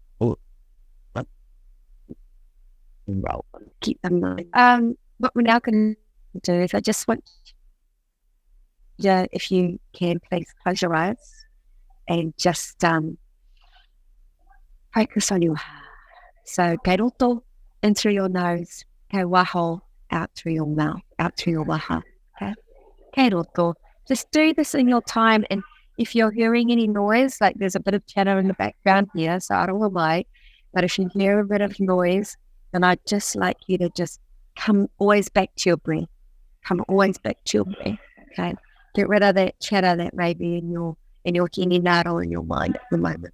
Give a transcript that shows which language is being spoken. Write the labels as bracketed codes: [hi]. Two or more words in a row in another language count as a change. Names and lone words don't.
[en] Keep them nice. What we're now going to do is I just want you, if you can, please close your eyes and just focus on your heart. So, [mi] kei roto [en] in through your nose, [mi] kei waho [en] out through your mouth, out through your waha. [mi] Okay, kei roto. [en] Just do this in your time, and if you're hearing any noise, like there's a bit of chatter in the background here, so I don't know why, but if you hear a bit of noise, then I'd just like you to just come always back to your breath. Come always back to your breath. Okay, get rid of that chatter that may be in your hinginaro in your mind at the moment.